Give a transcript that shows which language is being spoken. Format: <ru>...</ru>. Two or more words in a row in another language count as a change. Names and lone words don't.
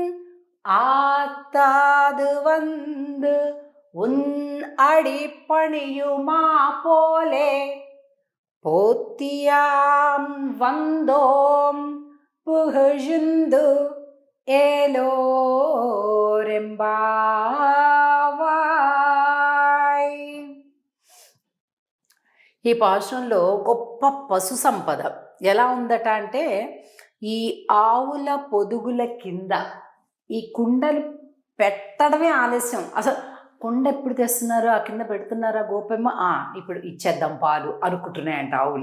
<ta>ஆத்தாது வந்து உன் அடிப்பணியுமா போலே போத்தியாம் வந்தோம் புகழ்ந்து ఏలోరెంబావాయ్.</ta> <te>ఈ పాశ్రంలో గొప్ప పశు సంపద ఎలా ఉందట అంటే, ఈ ఆవుల పొదుగుల కింద ఈ కుండలు పెట్టడమే ఆలస్యం. అసలు కుండ ఎప్పుడు తెస్తున్నారు, ఆ కింద పెడుతున్నారా గోపమ్మ, ఇప్పుడు ఇచ్చేద్దాం పాలు అనుకుంటున్నాయంట ఆవులు.</te>